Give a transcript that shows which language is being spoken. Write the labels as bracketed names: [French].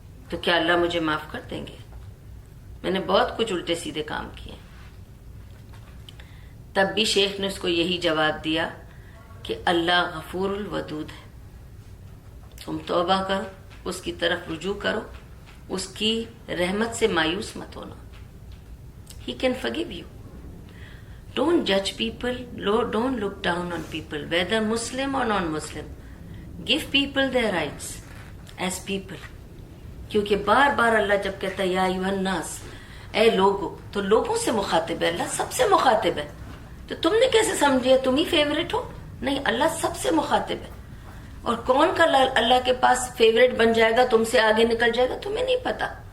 [Urdu] تو کیا اللہ مجھے معاف کر دیں گے؟ میں نے بہت کچھ الٹے سیدھے کام کیے. تب بھی شیخ نے اس کو یہی جواب دیا کہ اللہ غفور الودود ہے. تم توبہ کرو، اس کی طرف رجوع کرو، اس کی رحمت سے مایوس مت ہونا. [English] He can forgive you. Don't judge people, don't look down on people, whether Muslim or non-Muslim. Give people their rights as people. [Urdu] کیونکہ بار بار اللہ جب کہتا ہے یا ایھا الناس، اے لوگو، تو لوگوں سے مخاطب ہے، اللہ سب سے مخاطب ہے. تو تم نے کیسے سمجھے تم ہی فیوریٹ ہو؟ نہیں، اللہ سب سے مخاطب ہے. اور کون کا اللہ کے پاس فیوریٹ بن جائے گا, تم سے آگے نکل جائے گا, تمہیں نہیں پتا.